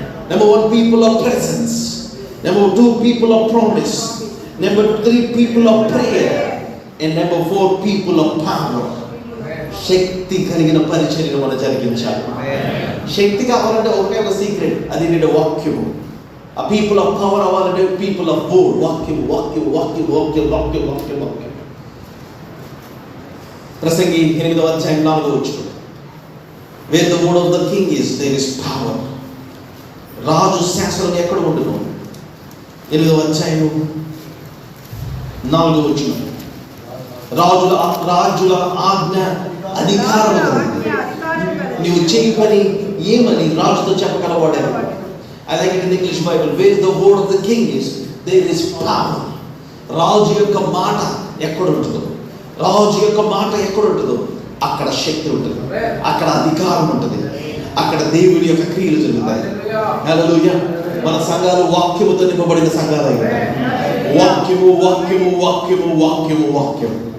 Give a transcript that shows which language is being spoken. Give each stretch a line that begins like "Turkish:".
English: Number 1, people of presence. Number 2, people of promise. Number 3, people of prayer. And number 4, people of power.
Telugu: శక్తి కలిగిన పరిచర్యను మనం జరిగించాలి. శక్తి కావాలంటే ఒకటే ఒక సీక్రెట్, అది నేను వాక్యము. ఆ
English: people of power
Telugu: అవ్వాలంటే
English: people of word,
Telugu: వాక్యము వాక్యం వాక్యం వాక్యం వాక్యం వాక్యం వాక్యం. ప్రసంగి 8వ అధ్యాయం 4వ వచనం,
English: where the word of the king is, there is power.
Telugu: రాజు శాసనం ఎక్కడ ఉండును? 8వ అధ్యాయం 4వ వచనం, రాజుల ఆజ్ఞ అధికారం కలిగింది. నీవు చేయి పని ఏమని రాజుతో చెప్పగలవాడే.
English: I like it in the English Bible, where the word of the king is, there is power.
Telugu: రాజు యొక్క మాట ఎక్కడ ఉంటుందో, రాజు యొక్క మాట ఎక్కడ ఉంటుందో అక్కడ శక్తి ఉంటుంది, అక్కడ అధికారం ఉంటుంది, అక్కడ దేవుని యొక్క క్రియలు జరుగుతాయి. హల్లెలూయా. మన సంఘాలు వాక్యముతో నింపబడిన సంఘాలు అయ్యాయి. వాక్యము వాక్యము వాక్యము వాక్యము వాక్యం.